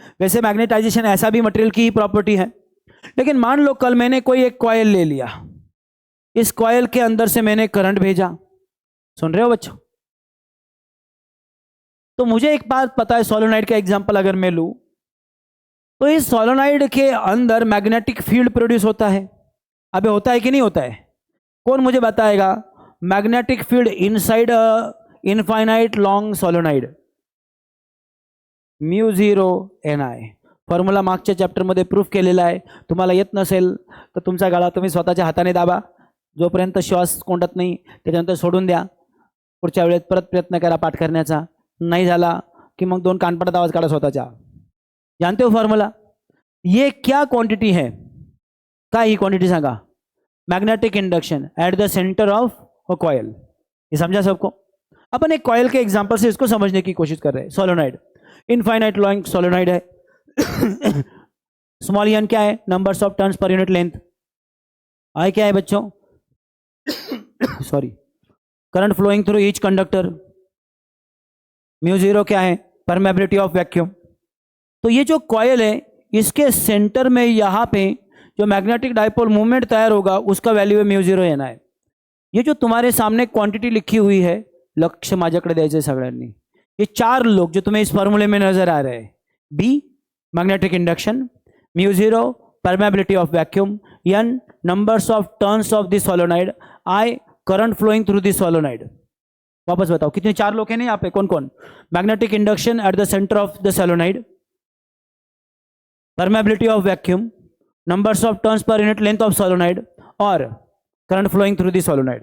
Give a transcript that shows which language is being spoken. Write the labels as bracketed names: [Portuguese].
[Hindi] वैसे मैग्नेटाइजेशन ऐसा भी मटेरियल की ही प्रॉपर्टी है, लेकिन मान लो कल मैंने कोई एक कॉइल ले लिया, इस कॉइल के अंदर से मैंने करंट भेजा। सुन रहे हो बच्चों? तो मुझे एक बात पता है, सोलोनाइड का एग्जांपल अगर मैं लूं तो इस सोलोनाइड के अंदर मैग्नेटिक फील्ड प्रोड्यूस होता है। अबे होता है कि नहीं होता है? कौन मुझे बताएगा? [English] magnetic field inside infinite long solenoid μ0 formula [Marathi] मागच्या चॅप्टरमध्ये प्रूफ केलेला आहे। तुम्हाला येत नसेल तर तुमचा गळा तुम्ही स्वतःच्या हाताने दाबा, जोपर्यंत श्वास कोंडत नाही त्याच्यानंतर सोडून द्या। पुढच्या वेळेत परत प्रयत्न करा पाठ करण्याचा, नहीं झाला कि मग 2 कानपडात आवाज काढा स्वतःच्या। [Hindi] जानते हो फॉर्मूला? ये क्या क्वांटिटी है? [Marathi] काय ही क्वांटिटी सांगा? [English] Magnetic induction at the centre of a coil. [Hindi] ये समझा सबको? अपन एक कॉइल के एग्जांपल से इसको समझने की कोशिश कर रहे हैं। सोलोनाइड इनफाइनाइट लॉन्ग सोलोनाइड है। स्मॉल एन क्या है? Numbers of turns per unit length. आई क्या है बच्चों? [English] Sorry, current flowing through each conductor. [Hindi] μ0 क्या है? [English] Permeability of vacuum. [Hindi] तो ये जो कॉइल है इसके सेंटर में यहाँ पे जो मैग्नेटिक डाइपोल मूवमेंट तैयार होगा उसका वैल्यू है μ0 n है। ये जो तुम्हारे सामने क्वांटिटी लिखी हुई है, [Marathi] लक्ष्य माझ्याकडे द्यायचं सगळ्यांनी। [Hindi] ये 4 लोग जो तुम्हें इस फॉर्मूले में नजर आ रहे हैं, [English] B magnetic induction, μ0 permeability of vacuum, n numbers of turns of the solenoid, I current flowing through the solenoid. [Hindi] वापस बताओ कितने 4 लोग हैं ना यहाँ पे? कौन कौन? [English] Magnetic induction at the centre of the solenoid, permeability of vacuum, numbers of turns per unit length of solenoid और current flowing through the solenoid.